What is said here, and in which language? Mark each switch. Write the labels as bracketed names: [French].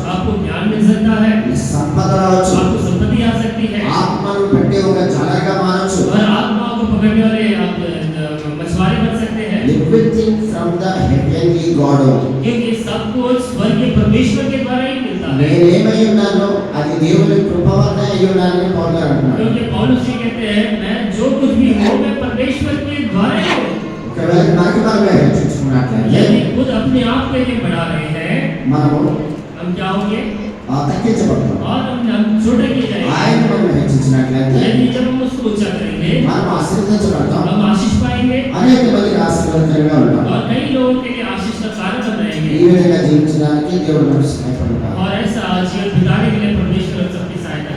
[Hindi] आपको ज्ञान मिल सकता है, [Telugu] నీ సంపద రావచ్చు, [Hindi] आपको संपत्ति आ सकती है, [Telugu] ఆత్మను పెట్టి ఒక జలగా మారచ్చు. [Hindi] और आत्माओं को पकड़ने वाले आप मछुआरे बन सकते हैं। [English] Everything from the heavenly God. [Hindi] क्योंकि सब कुछ स्वर्गीय परमेश्वर के द्वारा ही मिलता है। [Telugu] నేనేమై ఉన్నానో అది దేవుని కృప వల్ల అయి ఉన్నానని పౌలు గారు అంటున్నారు. [Hindi] क्योंकि पौलुस जी कहते हैं मैं जो कुछ भी हूँ मैं परमेश्वर के द्वारा ही हूँ। [Telugu] ఒకవేళ మనకి మనమే హెచ్చించుకున్నట్లయితే [Hindi] यदि खुद अपने आप के लिए बढ़ा रहे हैं [Telugu] మనము [Hindi] हम क्या होंगे [Telugu] తగ్గించబడతాం. [Hindi] और हम छोटे किए जाएंगे। [Telugu] ఆయన మనం హెచ్చించినట్లయితే [Hindi] यदि जब हम उसको ऊंचा करेंगे [Telugu] మనం ఆశీర్వదించబడతాం. [Hindi] हम आशीष पाएंगे [Telugu] అనేక మందికి ఆశీర్వాదకరంగా ఉంటాం. [Hindi] और कई लोगों के लिए आशीष का कारण बन [Telugu] ఈ [Hindi] रहेंगे। [Telugu] విధంగా జీవించడానికి దేవుడు మనకు సహాయపడతాడు. [Hindi] और ऐसा जीवन बिताने के लिए परमेश्वर सबकी सहायता